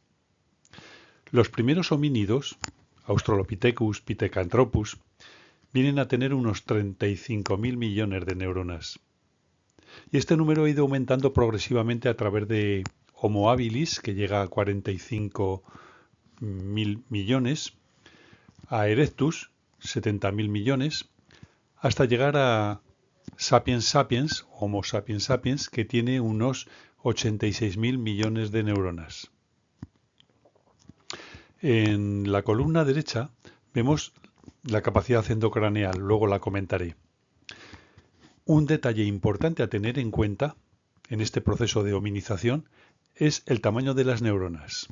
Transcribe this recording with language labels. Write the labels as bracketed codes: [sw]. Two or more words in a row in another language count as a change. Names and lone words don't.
[es] Los primeros homínidos, Australopithecus, Pithecanthropus, vienen a tener unos 35.000 millones de neuronas. Y este número ha ido aumentando progresivamente a través de Homo habilis, que llega a 45.000 millones, a Erectus, 70.000 millones, hasta llegar a Sapiens sapiens, Homo sapiens sapiens, que tiene unos 86.000 millones de neuronas. En la columna derecha vemos la capacidad endocraneal, luego la comentaré. Un detalle importante a tener en cuenta en este proceso de hominización es el tamaño de las neuronas.